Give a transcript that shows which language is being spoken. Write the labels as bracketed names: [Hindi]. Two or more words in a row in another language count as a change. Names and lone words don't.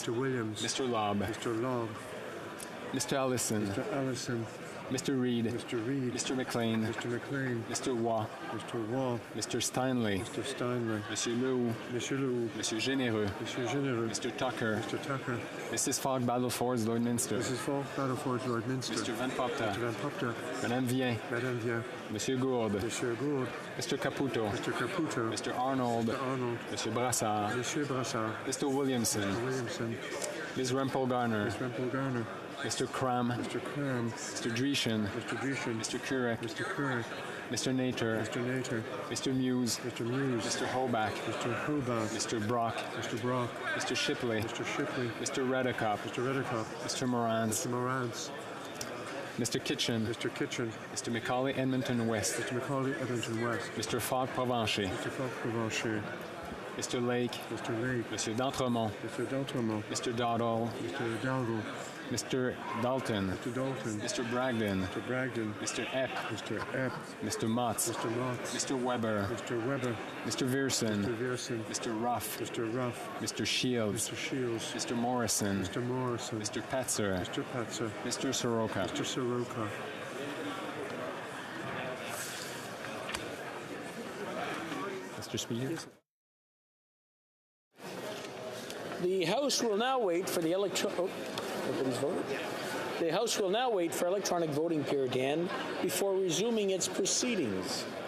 [English] Mr. Williams. Mr. Lobb. Mr. Lobb. Mr. Allison. Mr. Allison. Mr. Reed. Mr. Reed. Mr. McLean. Mr. McLean. Mr. Waugh. Mr. Waugh. Mr. Steinley. Mr. Steinley. Monsieur Lew. Monsieur Lew. Monsieur Généreux. Monsieur Généreux. Mr. Tucker. Mr. Tucker. Mrs. Fogg Battlefords, Lloydminster. Mrs. Falk Battlefords, Lloydminster. Mr. Van Popta. Mr. Van Popta. Madame Vien. Madame Vien. Monsieur Gourde. Monsieur Gourde. Mr. Caputo. Mr. Caputo. Mr. Arnold. Mr. Arnold. Monsieur Brassard. Monsieur Brassard. Mr. Williamson. Mr. Williamson. Ms. Rempel Garner. Ms. Rempel Garner. Mr. Cram. Mr. Cram. Mr. Dreeshen. Mr. Dreeshen. Mr. Kurek. Mr. Kurek. Mr. Nater. Mr. Nater. Mr. Muse. Mr. Muse. Mr. Hoback. Mr. Hoback. Mr. Brock. Mr. Brock. Mr. Shipley. Mr. Shipley. Mr. Redicop. Mr. Redicop. Mr. Morans. Mr. Morans. Mr. Kitchen. Mr. Kitchen. Mr. Macaulay Edmonton West. Mr. Macaulay Edmonton West. Mr. Fogg Provencher. Mr. Fogg Provencher. Mr. Lake. Mr. Lake. Mr. D'Entremont. Mr. D'Entremont. Mr. Dowdall. Mr. Dowdall. Mr. Dalton. Mr. Dalton. Mr. Bragdon. Mr. Bragdon. Mr. Epp. Mr. Epp. Mr. Motz. Mr. Motz. Mr. Weber. Mr. Weber. Mr. Vierson. Mr. Vierson. Mr. Ruff. Mr. Ruff. Mr. Shields. Mr. Shields. Mr. Morrison. Mr. Morrison. Mr. Petzer. Mr. Petzer. Mr. Soroka. Mr. Soroka. Mr. Speaker. The House will now wait for the The House will now wait for electronic voting period to end before resuming its proceedings.